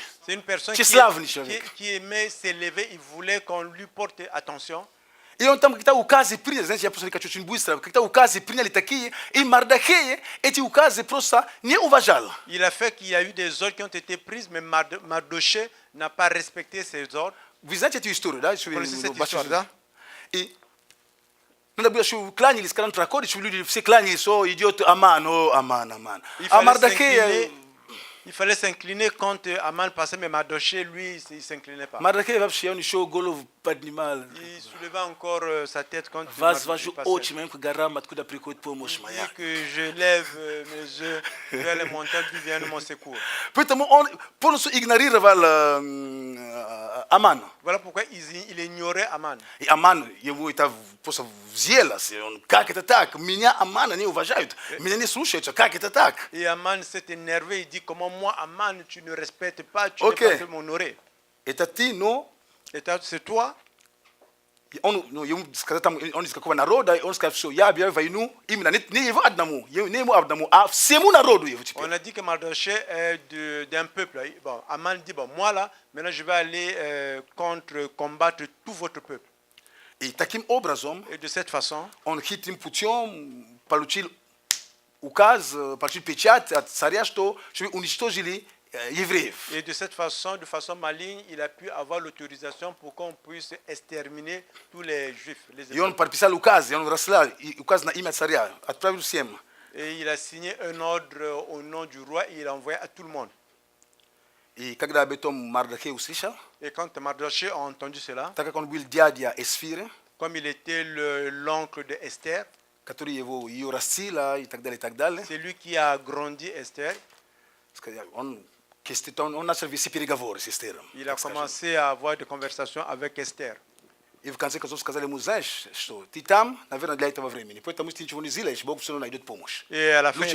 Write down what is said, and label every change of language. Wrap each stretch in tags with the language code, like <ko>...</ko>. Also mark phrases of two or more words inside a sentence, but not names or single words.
<fr>c'est une personne</fr> <ru>Тщеславный человек.</ru> <fr>qui aimait s'élever. Il voulait qu'on lui porte attention.</fr> <ru>И он там какие-то указы принял, знаете, я просто хочу очень быстро, какие-то указы приняли такие, и Мардахей эти указы просто не уважал.</ru> <fr>Il a fait qu'il y a eu des ordres qui ont été prises, mais Mardoché n'a pas respecté ces ordres.</fr> <ru>Вы знаете эту историю, да?</ru> <fr>Vous connaissez cette histoire,</fr> <ru>да? И надо было, чтобы кланялись, когда он проходит, чтобы люди все кланялись, о, идет Аман, о, Аман, Аман. А Мардахей...</ru> <fr>Il fallait s'incliner quand Aman passait, mais Mardoché, lui, il ne s'inclinait pas.</fr> <ru>Мардахей вообще, он еще голову поднимал.</ru> <fr>Il soulevait encore sa tête quand</fr> <ru>Возвожу</ru> <fr>Mardoché</fr> <ru>очи</ru> <fr>passait.</fr> <ru>моим к горам, откуда приходит помощь</ru> <fr>Il</fr> <ru>моя.</ru> <fr>dit que je lève mes yeux vers les montagnes, d'où vient mon secours.</fr> <ru>Поэтому он полностью игнорировал Аман.</ru> <fr>Voilà pourquoi il ignorait Aman.</fr> <ru>И Аман, его это просто взъелось. И он, как это так? Меня Амана не уважают, меня не слушаются, как это так?</ru> <fr>Et Aman s'est énervé, il dit comment moi, Aman, tu ne respectes pas, tu Ok. n'es pas fait m'honorer.</fr> <ru>Это ты, но</ru> <fr>Et c'est toi.</fr> <ru>он, ему сказал там, он из какого народа, и он сказал, все, я объявляю войну именно не его одному, не ему одному, а всему народу его теперь.</ru> <fr>On a dit que Mardoché est d'un peuple. Bon, Aman dit, bon, moi là, maintenant je vais aller combattre tout votre peuple.</fr> <ru>И таким образом</ru> <fr>Et de cette façon,</fr> <ru>он хитрым путем получил указ, получил печать от царя, что чтобы уничтожили евреев.</ru> <fr>et de cette façon, de façon maligne, il a pu avoir l'autorisation pour qu'on puisse exterminer tous les juifs.</fr> <ru>И он подписал указ, и он расслал указ на имя царя, отправил всем.</ru> <fr>Et il a signé un ordre au nom du roi et il a envoyé à tout le monde.</fr> <ru>И когда об этом Мардахей услышал,</ru> <fr>Et quand Mardoché a entendu cela,</fr> <ru>так как он был дядя Эсфира,</ru> <fr>comme il était l'oncle de Esther,</fr> <ru>который его ее растила и так далее,</ru> <fr>c'est lui qui a grandi Esther.</fr> <ru>он начал вести переговоры с Эстером.</ru> <fr>Il a commencé à avoir des conversations avec Esther.</fr> <ru>И в конце концов сказали ему, знаешь, что ты там, наверное, для этого времени. Поэтому если ты ничего не сделаешь, Бог все равно найдет помощь.</ru> <fr>Et à la fin,</fr>